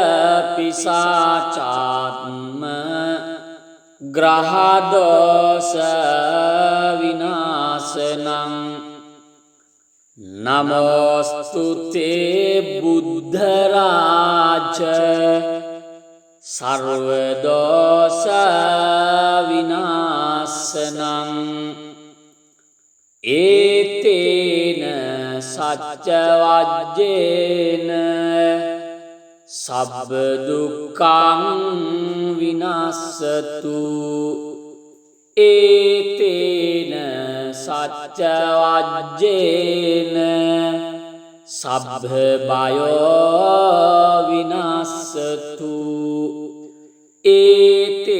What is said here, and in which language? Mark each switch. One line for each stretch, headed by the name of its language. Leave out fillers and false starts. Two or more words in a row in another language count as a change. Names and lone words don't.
Pali: පිසාචාත්ම ග්‍රහ දෝෂ විනාශනං නමෝස්තුතේ බුද්ධ රාජ සර්ව දෝෂ විනාශනං ඒතේන සච්ච වජ්ජේන සබ්බ දුක්ඛං විනාශතු ඒතේන සච්ච වජ්ජේන සබ්බ බයෝ විනාශතු ඒතේන